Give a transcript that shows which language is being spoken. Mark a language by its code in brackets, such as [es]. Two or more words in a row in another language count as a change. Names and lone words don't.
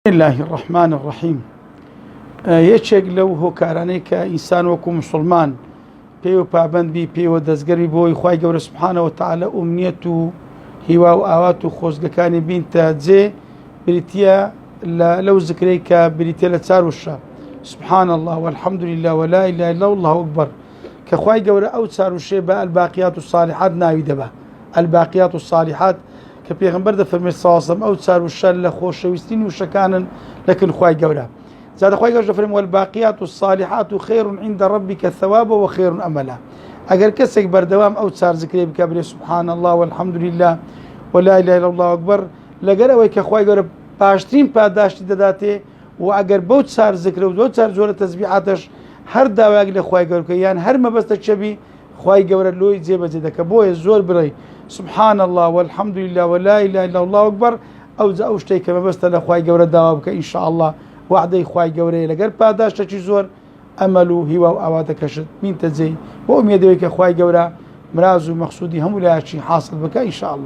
[ar] بسم الله الرحمن الرحيم. [ckb] یەکێک لەو هۆکارانەی کە ئینسان وەکو مسلمان پێی و پابەند بی پێوە دەستگەری بۆی خوای گەورە [ar] سوبحانەهو وتەعالە [ckb] ئومنیەت و هیوا و ئاوات و خۆزگەکانی بینتە جێ بریتیە لەو زکرەی کە بریتە لە چار وشە [ar] سبحان الله والحمد لله ولا إله إلا الله أكبر [ckb] کە خوای گەورە ئەو چار وشەیە بە [ar] الباقیات الصالحات [ckb] ناوی دەبە. [ar] الباقیات الصالحات [ckb] کە پێغەمبەر دەفەرمێت ساواسم ئەو چار وشە لە خۆشەویستین وشەکانن لەکن خوای گەورە. زادە خوای گەورە دەفەرمێت [ar] والباقیات الصالحات خير عند ربك ثوابا وخير أملا. [ckb] ئەگەر کەسێک بەردەوام ئەو چار زکرەی بکە بڵێ [ar] سبحان الله والحمد لله ولا إله إلا الله أكبر [ckb] لەگەر ئەوەی کە خوای گەورە باشترین پاداشتی دەداتێ و ئەگەر بەو چار زکرە و بەو چار جۆرە تەسبیحاتش هەر داوایەک لە خوای گەورە بکە یان هەر مەبەستە چەبی خوای گەورە لۆی جێبەجێ دەکە. بۆیە زۆر بڕێ [ar] سبحان الله والحمد لله ولا إله إلا الله أكبر [ckb] ئەو شتەی کە مەبەستە لە خوای گەورە داوا بکە [ar] ئینشاء الله [ckb] وعدەی خوای گەورەیە لەگەر پاداشتێکی زۆر ئەمەل و هیوا و ئاواتەکەشت بینتە جێی بۆ ئومێدەوەی کە خوای گەورە مراز و مەقسوودی هەموو لایەکی حاصل بکە [ar] ئینشاء الله.